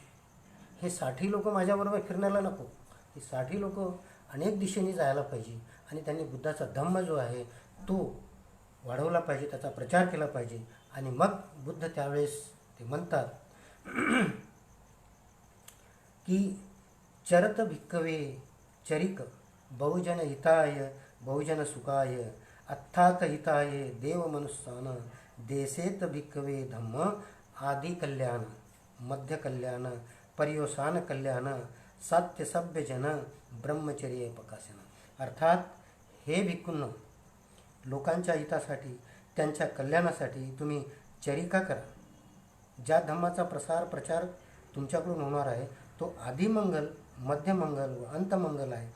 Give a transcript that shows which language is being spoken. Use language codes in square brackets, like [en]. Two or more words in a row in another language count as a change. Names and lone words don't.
[mr] हे 60 लोक माझ्याबरोबर फिरण्याला नको, हे 60 लोक अनेक दिशेने जायला पाहिजे आणि त्यांनी बुद्धाचा धम्म जो आहे तो वाढवला पाहिजे, त्याचा प्रचार केला पाहिजे. आणि मग बुद्ध त्यावेळेस ते म्हणतात की [pi] चरत भिक्खवे चरिक बहुजन हिताय बहुजन सुखाय अर्थात हिताय देव मनुष्यान देसेत भिक्खवे धम्म आदि कल्याण मध्य कल्याण पर्यवसान कल्याण सात्य सभ्य जन ब्रह्मचर्य प्रकाशन. [mr] अर्थात हे भिक्खूंनो, लोकांच्या हितासाठी, त्यांच्या कल्याणासाठी तुम्ही चरिका करा. ज्या धम्माचा प्रचार तुमच्याकडून होणार आहे तो आदिमंगल, मध्यमंगल व अंतमंगल आहे.